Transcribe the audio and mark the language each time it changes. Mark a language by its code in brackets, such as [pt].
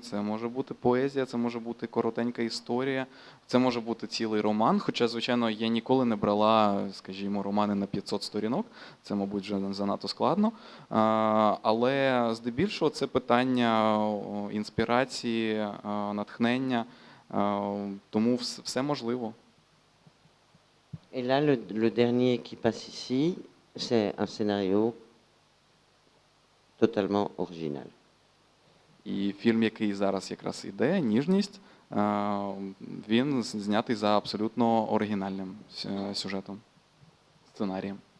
[uk] Це може бути поезія, це може бути коротенька історія, це може бути цілий роман. Хоча, звичайно, я ніколи не брала, скажімо, романи на 500 сторінок. Це, мабуть, вже занадто складно. Але здебільшого це питання інспірації, натхнення. Тому все можливо. [fr] Et là, le dernier qui passe ici, c'est un scénario totalement original. [uk] І фільм, який зараз якраз іде, «Ніжність», він знятий за абсолютно оригінальним сюжетом, сценарієм.